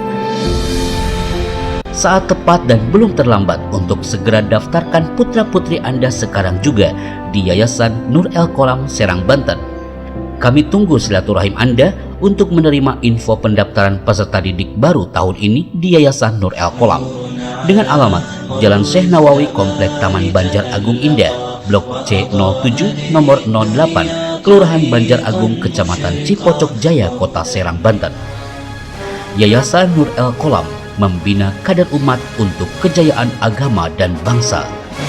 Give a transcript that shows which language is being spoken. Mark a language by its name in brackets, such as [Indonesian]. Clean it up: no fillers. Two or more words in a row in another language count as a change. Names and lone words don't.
[Indonesian] Saat tepat dan belum terlambat untuk segera daftarkan putra-putri Anda sekarang juga di Yayasan Nur El Kolam Serang, Banten. Kami tunggu silaturahim Anda untuk menerima info pendaftaran peserta didik baru tahun ini di Yayasan Nur El Kolam dengan alamat Jalan Syekh Nawawi, Komplek Taman Banjar Agung Indah, Blok C07, nomor 08, Kelurahan Banjar Agung, Kecamatan Cipocok Jaya, Kota Serang, Banten. Yayasan Nur El Kolam membina kader umat untuk kejayaan agama dan bangsa.